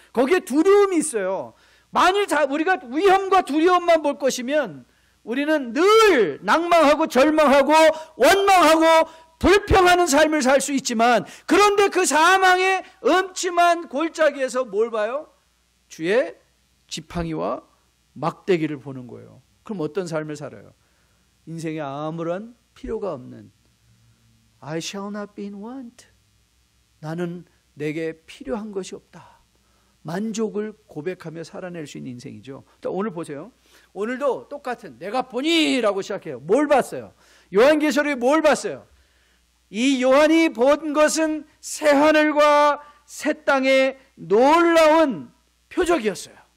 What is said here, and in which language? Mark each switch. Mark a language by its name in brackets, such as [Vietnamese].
[Korean] 거기에 두려움이 있어요. 만일 우리가 위험과 두려움만 볼 것이면 우리는 늘 낭망하고 절망하고 원망하고 불평하는 삶을 살 수 있지만, 그런데 그 사망의 음침한 골짜기에서 뭘 봐요? 주의 지팡이와 막대기를 보는 거예요. 그럼 어떤 삶을 살아요? 인생에 아무런 필요가 없는, [English] I shall not be in want. [Korean] 나는 내게 필요한 것이 없다. 만족을 고백하며 살아낼 수 있는 인생이죠. 오늘 보세요. 오늘도 똑같은 내가 보니라고 시작해요. 뭘 봤어요? 요한계시록에 뭘 봤어요? 이 요한이 본 것은 새 하늘과 새 땅의 놀라운 표적이었어요.